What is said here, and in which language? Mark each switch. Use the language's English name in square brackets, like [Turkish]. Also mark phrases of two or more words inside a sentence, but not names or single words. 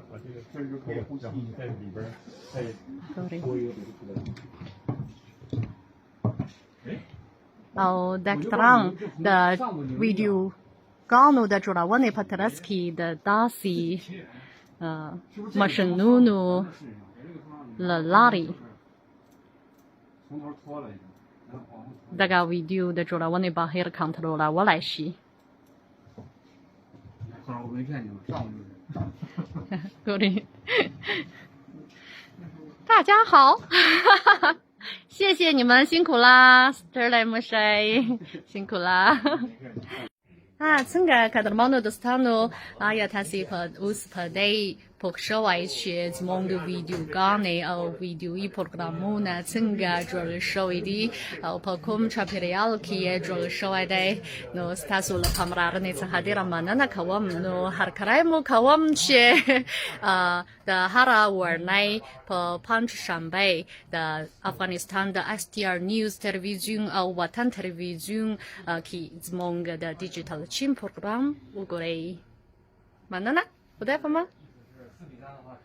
[Pashto] او ډاکټران د ویډیوګانو د جوړونې په ترڅ کې د داسې ماشینونو له لارې دغه ویډیو د جوړونې بهیر کنټرولولی شي [Chinese] 大家好谢谢你们辛苦啦 [Pashto] ستړی مشئ [Chinese] 辛苦啦 [Pashto] څنګه قدرمنو دوستانو آیا تاسې اوس په دې پوه شوئ چې زموږ ویډیوګانې او ویډیویي پروګرامونه څنګه جوړ شوي دي او په کوم چاپیریال کې یې جوړ شوی دی نو ستاسو له پاملرنې څخه ډېره مننه کوم نو هرکلی مو کوم چې د هره ورنۍ په پنجشنبې د افغانستان د STR نیوز تلویزیون او وطن تلویزیون کې زموږ د ډیجیټل چین پروګرام وګورئ مننه خدای پامان